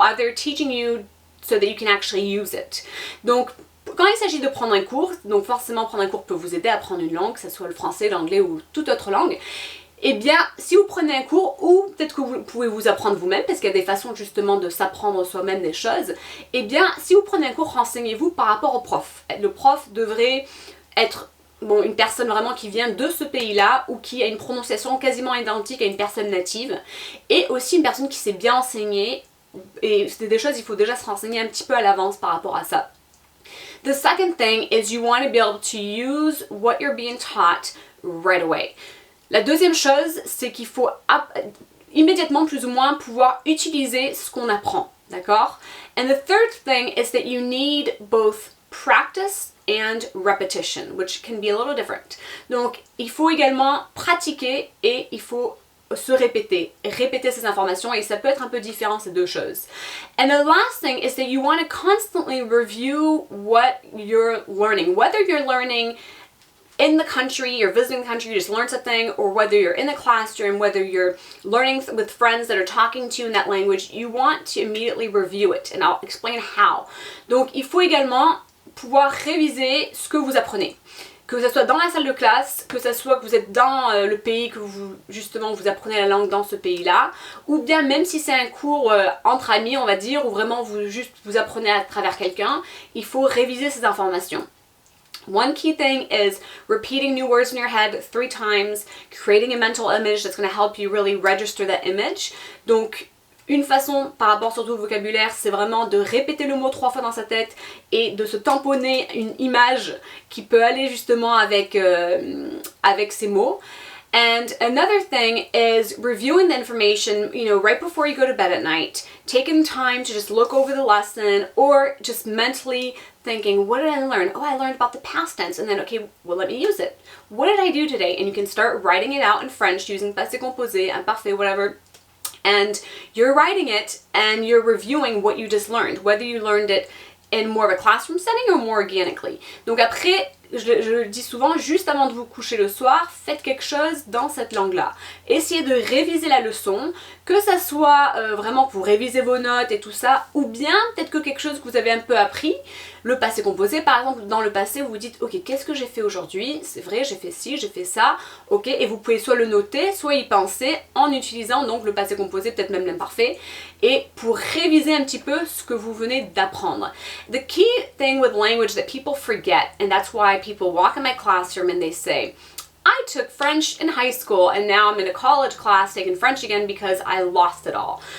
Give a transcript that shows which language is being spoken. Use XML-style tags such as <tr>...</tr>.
<en>Are they teaching you so that you can actually use it?</en> <fr>Donc quand il s'agit de prendre un cours, donc forcément prendre un cours peut vous aider à apprendre une langue, que ce soit le français, l'anglais ou toute autre langue. Eh bien, si vous prenez un cours, ou peut-être que vous pouvez vous apprendre vous-même, parce qu'il y a des façons justement de s'apprendre soi-même des choses, eh bien, si vous prenez un cours, renseignez-vous par rapport au prof. Le prof devrait être bon, une personne vraiment qui vient de ce pays-là ou qui a une prononciation quasiment identique à une personne native, et aussi une personne qui s'est bien enseignée, et c'est des choses, il faut déjà se renseigner un petit peu à l'avance par rapport à ça.</fr> <en>The second thing is you want to be able to use what you're being taught right away.</en> <fr>La deuxième chose, c'est qu'il faut immédiatement plus ou moins pouvoir utiliser ce qu'on apprend, d'accord?</fr> <en>And the third thing is that you need both practice and repetition, which can be a little different.</en> <fr>Donc, il faut également pratiquer et il faut se répéter ces informations, et ça peut être un peu différent ces deux choses.</fr> <en>And the last thing is that you want to constantly review what you're learning, whether you're learning in the country, you're visiting the country, you just learned something, or whether you're in the classroom, whether you're learning with friends that are talking to you in that language, you want to immediately review it, and I'll explain how.</en> <fr>Donc, il faut également pouvoir réviser ce que vous apprenez. Que ce soit dans la salle de classe, que ce soit que vous êtes dans le pays, que vous apprenez la langue dans ce pays-là, ou bien même si c'est un cours entre amis, on va dire, ou vraiment vous apprenez à travers quelqu'un, il faut réviser ces informations.</fr> <en>One key thing is repeating new words in your head 3 times, creating a mental image that's going to help you really register that image.</en> <fr>Donc, une façon, par rapport surtout au vocabulaire, c'est vraiment de répéter le mot 3 fois dans sa tête et de se tamponner une image qui peut aller justement avec ces mots.</fr> <en>And another thing is reviewing the information, right before you go to bed at night, taking time to just look over the lesson, or just mentally thinking, what did I learn? Oh, I learned about the past tense, and then, okay, well, let me use it. What did I do today? And you can start writing it out in French using passé composé, imparfait, whatever. And you're writing it and you're reviewing what you just learned, whether you learned it in more of a classroom setting or more organically.</en> <fr>Donc après, je le dis souvent, juste avant de vous coucher le soir, faites quelque chose dans cette langue-là. Essayez de réviser la leçon, que ça soit vraiment pour réviser vos notes et tout ça, ou bien peut-être que quelque chose que vous avez un peu appris, le passé composé par exemple, dans le passé vous vous dites ok, qu'est-ce que j'ai fait aujourd'hui? C'est vrai, j'ai fait ci, j'ai fait ça, ok, et vous pouvez soit le noter, soit y penser en utilisant donc le passé composé, peut-être même l'imparfait, et pour réviser un petit peu ce que vous venez d'apprendre.</fr> <en>The key thing with language that people forget, and that's why people walk in my classroom and they say, I took French in high school and now I'm in a college class taking French again because I lost it all.</en>